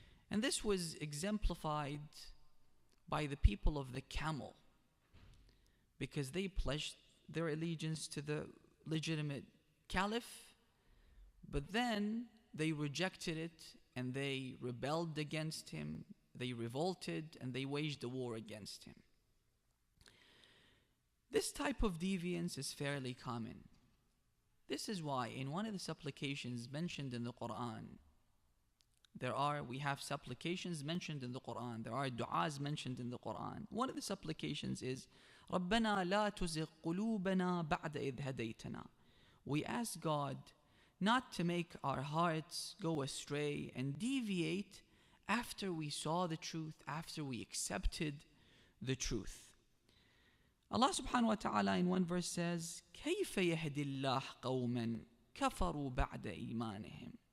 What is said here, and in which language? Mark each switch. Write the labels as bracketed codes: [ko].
[en] And this was exemplified by the people of the camel, because they pledged their allegiance to the legitimate caliph, but then they rejected it and they rebelled against him, they revolted, and they waged a war against him. This type of deviance is fairly common. This is why in one of the supplications mentioned in the Quran, we have supplications mentioned in the Quran, there are du'as mentioned in the Quran. [ar] One of the supplications is, رَبَّنَا لَا تُزِغْ قُلُوبَنَا بَعْدَ إِذْ هَدَيْتَنَا. [en] We ask God not to make our hearts go astray and deviate after we saw the truth, after we accepted the truth. Allah subhanahu wa ta'ala in one verse says, [ar] كَيْفَ يَهْدِ اللَّهُ قَوْمًا كَفَرُوا بَعْدَ إِيمَانِهِمْ.